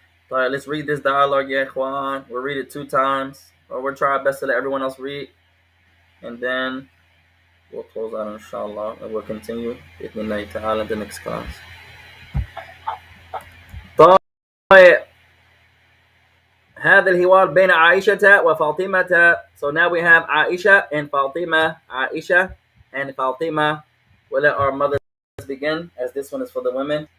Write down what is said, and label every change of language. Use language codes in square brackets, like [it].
[en] All right, let's read this dialogue, ya ikhwan. We'll read it 2 times, or we'll try our best to let everyone else read, and then we'll close out, inshallah, and we'll continue [ar] بإذن [en] ta'ala in the next class. [ar] طيب. هذا الحوار بين عائشة وفاطمة. [en] So now we have Aisha and Fatima. Aisha and Fatima. We'll let our mothers begin, as this one is for the women.